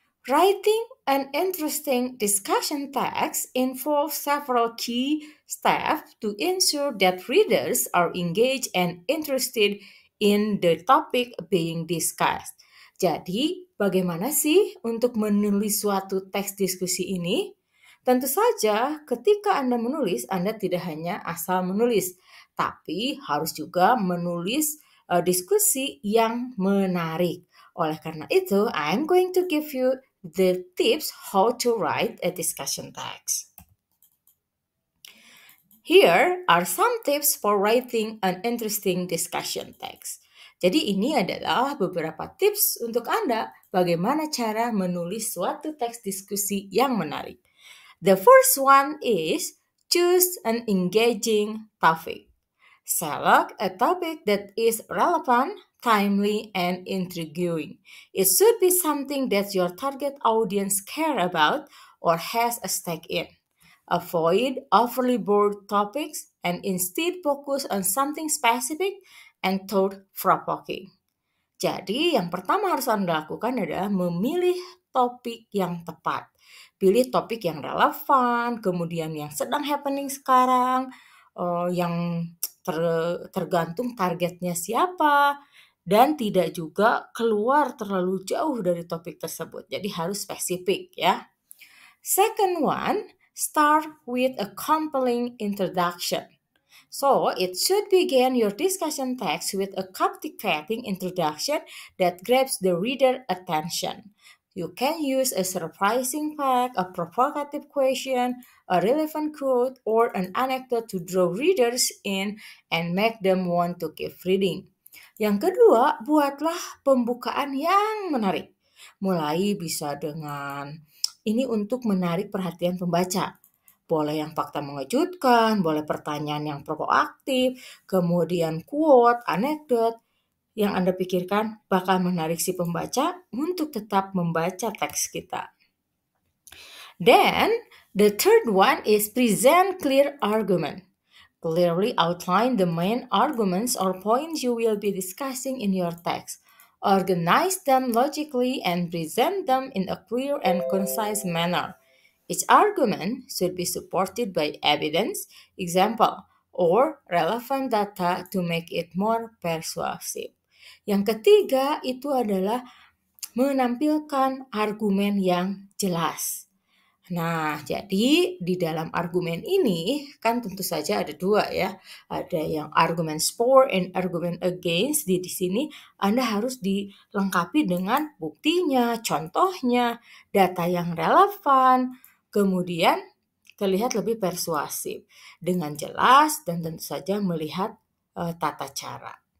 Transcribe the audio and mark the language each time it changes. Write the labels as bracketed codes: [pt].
[en] Writing an interesting discussion text involves several key steps to ensure that readers are engaged and interested in the topic being discussed. [id] Jadi, bagaimana sih untuk menulis suatu teks diskusi ini? Tentu saja, ketika Anda menulis, Anda tidak hanya asal menulis, tapi harus juga menulis diskusi yang menarik. Oleh karena itu, [en] I'm going to give you the tips how to write a discussion text. Here are some tips for writing an interesting discussion text. [id] Jadi ini adalah beberapa tips untuk Anda bagaimana cara menulis suatu teks diskusi yang menarik. [en] The first one is choose an engaging topic. Select a topic that is relevant, timely, and intriguing. It should be something that your target audience care about or has a stake in. Avoid overly broad topics and instead focus on something specific and thought-provoking. [id] Jadi, yang pertama harus Anda lakukan adalah memilih topik yang tepat. Pilih topik yang relevan, kemudian yang sedang happening sekarang, yang tergantung targetnya siapa, dan tidak juga keluar terlalu jauh dari topik tersebut. Jadi harus spesifik ya. [en] Second one, start with a compelling introduction. So, it should begin your discussion text with a captivating introduction that grabs the reader attention. You can use a surprising fact, a provocative question, a relevant quote, or an anecdote to draw readers in and make them want to keep reading. [id] Yang kedua, buatlah pembukaan yang menarik. Mulai bisa dengan ini untuk menarik perhatian pembaca. Boleh yang fakta mengejutkan, boleh pertanyaan yang provokatif, kemudian quote, anekdot, yang Anda pikirkan bakal menarik si pembaca untuk tetap membaca teks kita. [en] Then, the third one is present clear argument. Clearly outline the main arguments or points you will be discussing in your text. Organize them logically and present them in a clear and concise manner. Each argument should be supported by evidence, example, or relevant data to make it more persuasive. [id] Yang ketiga itu adalah menampilkan argumen yang jelas. Nah, jadi di dalam argumen ini kan tentu saja ada dua ya. Ada yang argumen for and argumen against. Di sini Anda harus dilengkapi dengan buktinya, contohnya, data yang relevan, kemudian terlihat lebih persuasif dengan jelas dan tentu saja melihat tata cara.